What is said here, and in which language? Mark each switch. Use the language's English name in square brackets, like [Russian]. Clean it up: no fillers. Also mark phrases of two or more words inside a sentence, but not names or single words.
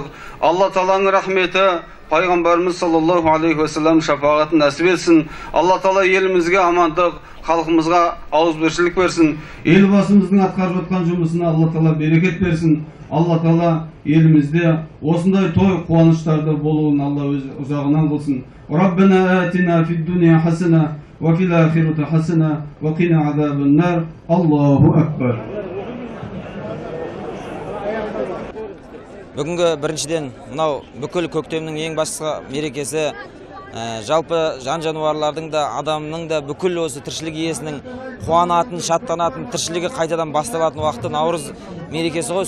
[Kazakh] Алла Тағаланың рахметі, пайғамбарымыз [Arabic] صلى الله عليه وسلم [Kazakh] шапағатын нәсіп етсін. Алла Тағала елімізге амандық, халқымызға ауызбіршілік берсін. Елбасымыздың атқарып жатқан жұмысына Алла Тағала берекет берсін. Алла Тағала елімізде осындай той қуаныштарды болуын Алла өз ұзағынан қылсын. [Arabic] ربنا آتنا في الدنيا حسنة وفي الآخرة حسنة وقنا عذاب النار. الله أكبر. [Kazakh] Бүгінгі біріншіден мынау бүкіл көктемнің ең басты мерекесі, жалпы жан жануарлардың да адамның да бүкіл осы тіршілік иесінің қуанатын, шаттанатын, тіршілігі қайтадан басталатын уақыты Наурыз мерекесі ғой.